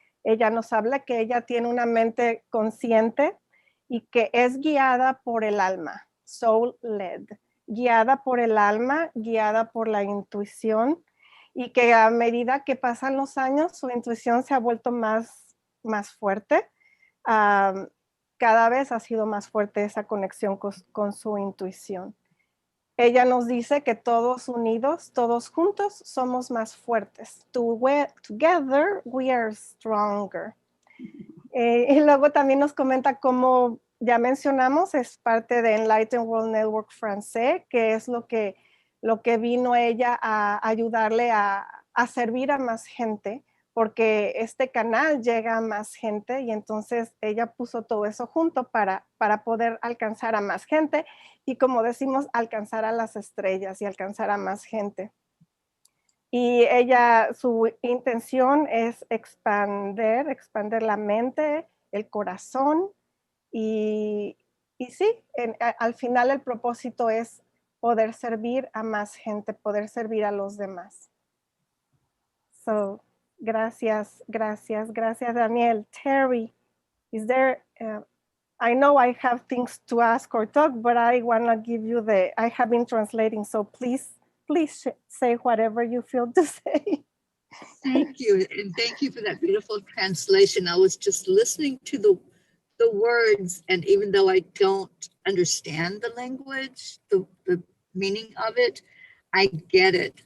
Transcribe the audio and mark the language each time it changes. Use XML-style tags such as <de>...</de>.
<es>Ella nos habla que ella tiene una mente consciente y que es guiada por el alma,</es> <en>soul led,</en> <es>guiada por el alma, guiada por la intuición, y que a medida que pasan los años su intuición se ha vuelto más fuerte. Cada vez ha sido más fuerte esa conexión con su intuición. Ella nos dice que todos unidos, todos juntos, somos más fuertes.</es> <en>Together we are stronger.</en> <es>Y luego también nos comenta cómo, ya mencionamos, es parte de Enlightened World Network Francais, que es lo que vino ella a ayudarle a servir a más gente, porque este canal llega a más gente y entonces ella puso todo eso junto para poder alcanzar a más gente y, como decimos, alcanzar a las estrellas y alcanzar a más gente. Y ella, su intención es expander la mente, el corazón y sí, al final el propósito es poder servir a más gente, poder servir a los demás. So, gracias, Danielle.</es> <en>Terry, is there, I know I have things to ask or talk, but I want to give you I have been translating, so please say whatever you feel to say. Thank you, and thank you for that beautiful translation. I was just listening to the words, and even though I don't understand the language, the meaning of it, I get it.</en>